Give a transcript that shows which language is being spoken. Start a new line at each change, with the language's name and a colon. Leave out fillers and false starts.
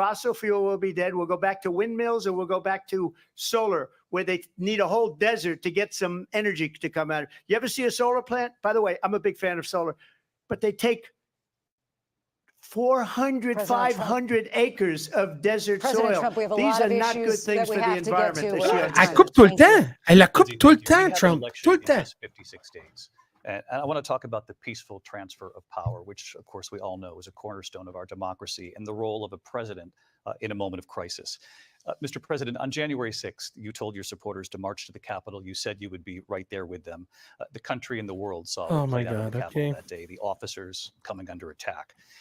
English: Fossil fuel will be dead. We'll go back to windmills, and we'll go back to solar, where they need a whole desert to get some energy to come out. You ever see a solar plant? By the way, I'm a big fan of solar, but they take 400, 500 acres of desert soil. These are not good things for the environment.
French: Elle coupe tout le temps. Elle la coupe tout le temps, Trump. Tout le temps.
English: 56 days. And I want to talk about the peaceful transfer of power, which, of course, we all know is a cornerstone of our democracy, and the role of a president in a moment of crisis. Mr. President, on January 6th, you told your supporters to march to the Capitol. You said you would be right there with them. The country and the world saw what played out in the Capitol that day, the officers coming under attack.